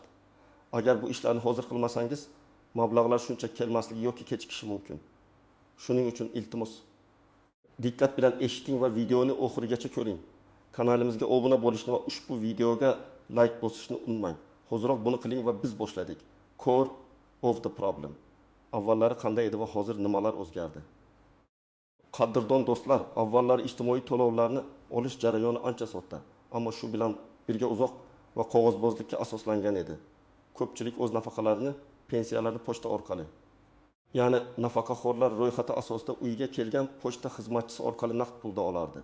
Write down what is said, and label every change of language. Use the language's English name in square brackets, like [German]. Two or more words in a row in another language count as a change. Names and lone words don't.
[Uzbek] Agar bu ishlarni hozir qilmasangiz, mablag'lar shuncha kelmasligi yoki kechikishi mumkin. Shuning uchun iltimos, diqqat bilan eshiting va videoni oxirigacha ko'ring. Kanalimizga obuna bo'lishni va ushbu videoga like bosishni unutmang. Hozirroq buni qiling va biz boshladik. [English] Core of the problem. [Uzbek] Avvallari qanday edi va hozir nimalar o'zgardi? Qadrdon do'stlar, avvallari ijtimoiy to'lovlarni olish jarayoni ancha sodda, ammo shu bilan birga uzoq va qog'ozbozlikka asoslangan edi. Ko'pchilik o'z nafaqalarini, pensiyalarini pochta orqali, ya'ni nafaqaxo'rlar ro'yxati asosida uyga kelgan pochta xizmatchisi orqali naqd pulda olardi.